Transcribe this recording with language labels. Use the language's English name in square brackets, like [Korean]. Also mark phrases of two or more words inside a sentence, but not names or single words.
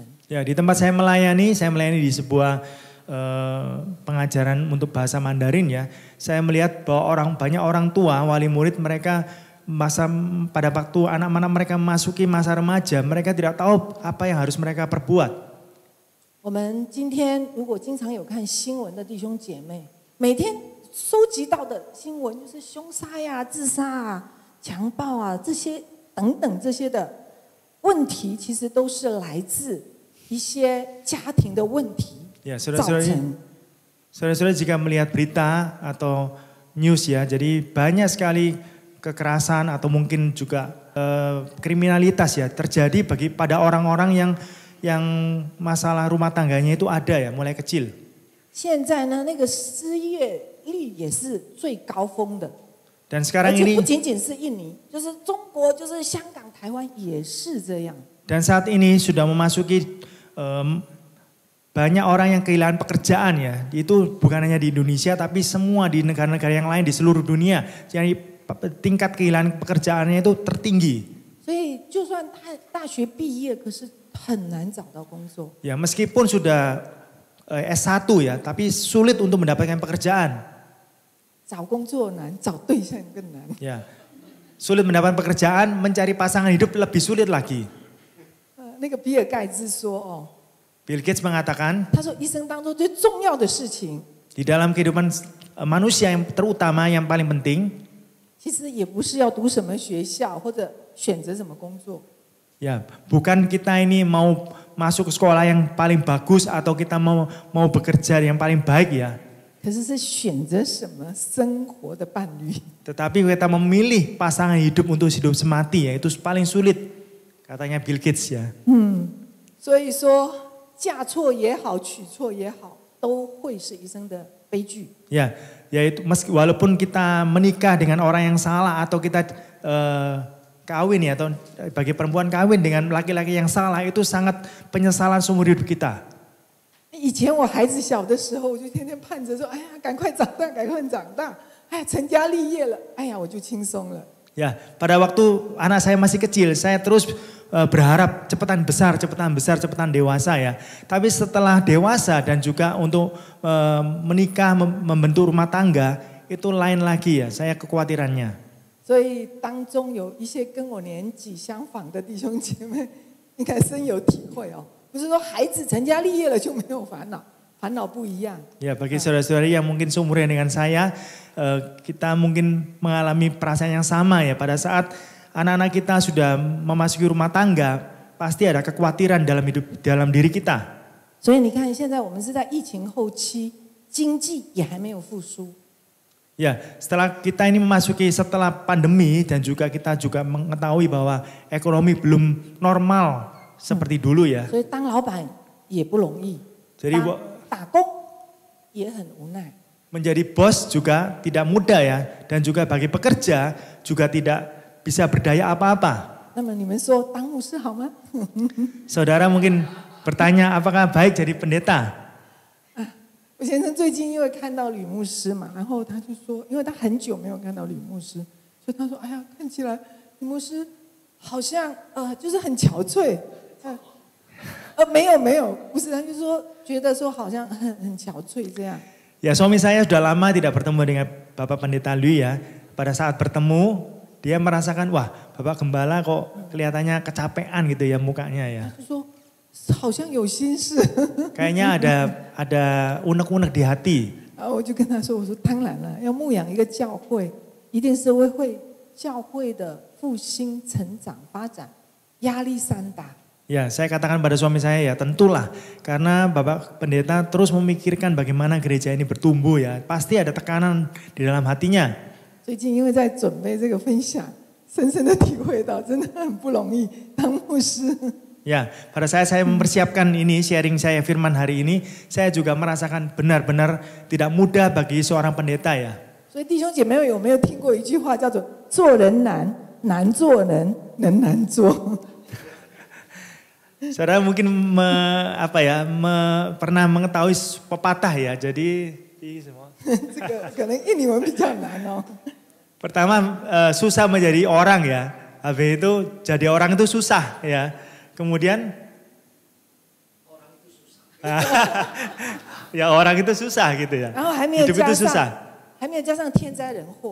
[Indonesian] Ya, di tempat saya melayani di sebuah pengajaran untuk bahasa Mandarin ya. Saya melihat bahwa banyak orang tua, wali murid mereka pada waktu anak-anak mereka memasuki masa remaja, mereka tidak tahu apa yang harus mereka perbuat. [Chinese] 我们今天如果经常有看新闻的弟兄姐妹，每天收集到的新闻就是凶杀呀、自杀啊、强暴啊这些等等这些的问题，其实都是来自一些家庭的问题造成。 [Indonesian] Saudara-saudara jika melihat berita atau news ya, jadi banyak sekali kekerasan atau mungkin juga kriminalitas ya terjadi pada orang-orang yang masalah rumah tangganya itu ada ya mulai kecil. [Chinese] 现在呢，那个失业率也是最高峰的。 [Indonesian] Dan sekarang [Chinese] 而且 [Indonesian] ini [Chinese] 不仅仅是印尼，就是中国，就是香港、台湾也是这样。 [Indonesian] Dan saat ini sudah memasuki banyak orang yang kehilangan pekerjaan ya. Itu bukan hanya di Indonesia tapi semua di negara-negara yang lain di seluruh dunia. Jadi tingkat kehilangan pekerjaannya itu tertinggi. [Chinese] 所以就算大学毕业，可是很难找到工作。 [Indonesian] Ya meskipun sudah S1 ya, tapi sulit untuk mendapatkan pekerjaan. [Chinese] 找工作难，找对象更难。 [Indonesian] Ya, sulit mendapatkan pekerjaan, mencari pasangan hidup lebih sulit lagi. [Chinese] 那个比尔盖茨说哦， [Indonesian] Bill Gates mengatakan, [Chinese] 他说一生当中最重要的事情， [Indonesian] di dalam kehidupan manusia yang terutama yang paling penting, [Chinese] 其实也不是要读什么学校或者选择什么工作， [Indonesian] ya bukan kita ini mau masuk ke sekolah yang paling bagus atau kita mau bekerja yang paling baik ya. [Chinese] 可是是选择什么生活的伴侣。 [Indonesian] Tetapi kita memilih pasangan hidup untuk hidup semati ya itu paling sulit, katanya Bill Gates ya. [Chinese] 所以说嫁错也好，娶错也好，都会是一生的悲剧。 [Indonesian] Ya, yaitu walaupun kita menikah dengan orang yang salah atau kita kawin ya atau bagi perempuan kawin dengan laki-laki yang salah itu sangat penyesalan seumur hidup kita. [Chinese] 以前我孩子小的时候，我就天天盼着说：“哎呀，赶快长大，赶快长大！哎呀，成家立业了，哎呀，我就轻松了。” [Indonesian] Ya, pada waktu anak saya masih kecil, saya terus berharap cepetan besar, cepetan dewasa ya. Tapi setelah dewasa dan juga untuk menikah, membentuk rumah tangga, itu lain lagi ya, saya kekhawatirannya. [Chinese] 所以当中有一些跟我年纪相仿的弟兄姐妹，应该深有体会哦。不是说孩子成家立业了就没有烦恼，烦恼不一样。 [Indonesian] Ya, bagi saudara-saudari yang mungkin seumuran dengan saya, kita mungkin mengalami perasaan yang sama ya. Pada saat anak-anak kita sudah memasuki rumah tangga, pasti ada kekhawatiran dalam diri kita. [Chinese] 所以你看，现在我们是在疫情后期，经济也还没有复苏。 [Indonesian] Ya, setelah kita ini memasuki setelah pandemi dan juga kita juga mengetahui bahwa ekonomi belum normal seperti dulu ya. [Chinese] 所以当老板也不容易， [Indonesian] Jadi [Chinese] 打工也很无奈。 [Indonesian] menjadi bos juga tidak mudah ya, dan juga bagi pekerja juga tidak bisa berdaya apa-apa. [Chinese] 那么你们说当牧师好吗？ [Indonesian] Saudara mungkin bertanya apakah baik jadi pendeta? [Chinese] 我先生最近因为看到吕牧师嘛，然后他就说，因为他很久没有看到吕牧师，所以他说：“哎呀，看起来吕牧师好像就是很憔悴。” 没有，不是，他就说觉得说好像很憔悴这样。 [Indonesian] Ya, suami saya sudah lama tidak bertemu dengan Bapak Pendeta Lui ya. Pada saat bertemu, dia merasakan, wah Bapak Gembala kok kelihatannya kecapean gitu ya mukanya ya. [Chinese] 他就说好像有心事。 [Indonesian] Kayaknya ada unek-unek di hati. [Chinese] 然后我就跟他说：“我说当然了，要牧养一个教会，一定是为教会的复兴、成长、发展压力山大。” [Indonesian] Ya, saya katakan pada suami saya ya tentulah. Karena Bapak Pendeta terus memikirkan bagaimana gereja ini bertumbuh ya. Pasti ada tekanan di dalam hatinya. [Chinese] 最近因为在准备这个分享，深深的体会到真的很不容易当牧师。 [Indonesian] Ya, pada saya mempersiapkan ini sharing saya firman hari ini, saya juga merasakan benar-benar tidak mudah bagi seorang pendeta ya. [Chinese] 所以弟兄姐妹有没有听过一句话叫做“做人难，难做人，人难做”？ [Indonesian] Saudara mungkin pernah mengetahui pepatah ya. Jadi semua. [Chinese] 这个可能印尼文比较难哦。 [Indonesian] Pertama susah menjadi orang ya. Habis itu jadi orang itu susah ya. Kemudian orang itu susah. Ya orang itu susah gitu ya. Hidup itu susah. [Chinese] 还没有加上天灾人祸。